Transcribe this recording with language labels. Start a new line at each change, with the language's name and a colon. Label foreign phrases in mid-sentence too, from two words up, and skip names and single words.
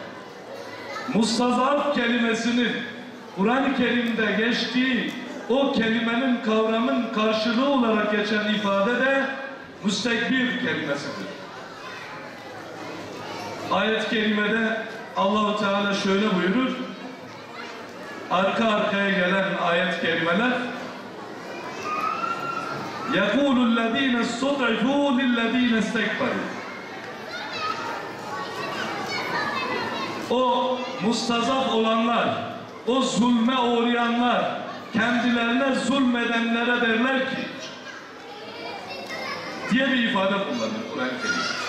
Turkish: Mustazaf kelimesinin Kur'an-ı Kerim'de geçtiği o kelimenin, kavramın karşılığı olarak geçen ifade de müstekbir kelimesidir. Ayet-i kerimede Allah-u Teala şöyle buyurur, arka arkaya gelen ayet-i kerimeler,
Arabic: يَقُولُ الَّذ۪ينَ اسْتُضْعِفُوا لِلَّذ۪ينَ اسْتَكْبَرُوا.
Turkish: O mustazaf olanlar, o zulme uğrayanlar, kendilerine zulmedenlere derler ki, diye bir ifade kullanır Kur'an-ı Kerim.